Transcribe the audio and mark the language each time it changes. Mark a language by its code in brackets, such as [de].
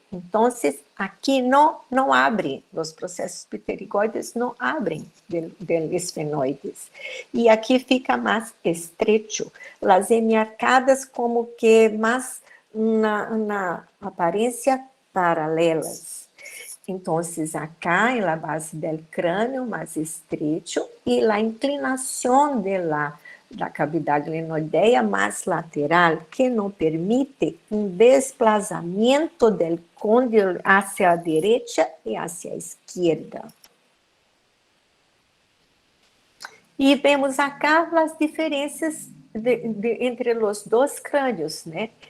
[pt] Então, aqui não abre, os processos pterigoides não abrem del esfenoides. E aqui fica mais estrecho. As hemiarcadas como que mais na aparência paralelas. [es] Entonces, acá en la base del cráneo más estrecho y la inclinación de la cavidad glenoidea más lateral, que no permite un desplazamiento del cóndilo hacia la derecha y hacia la izquierda. [pt] E vemos acá as diferenças entre os dois crânios, né?